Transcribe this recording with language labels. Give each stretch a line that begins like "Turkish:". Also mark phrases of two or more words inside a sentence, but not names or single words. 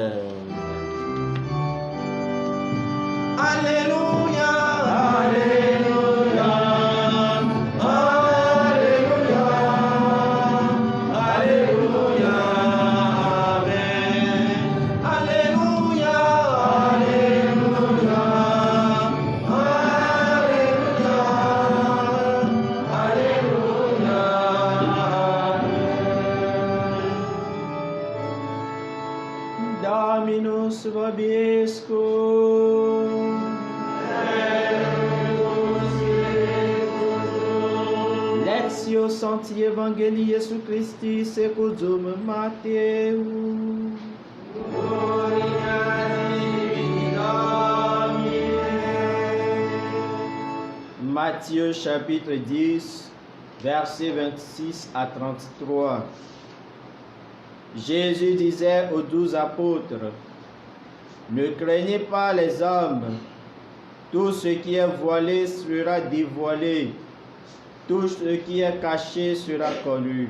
French: Alléluia, alléluia, alléluia, alléluia, amen. Alléluia, alléluia.
Latin: Dominus vobiscum. Lectio Sancti Evangelii Iesu Christi secundum Mateu.
French: Matthieu chapitre 10, versets 26 à 33. Jésus disait aux 12 apôtres, ne craignez pas les hommes, tout ce qui est voilé sera dévoilé, tout ce qui est caché sera connu.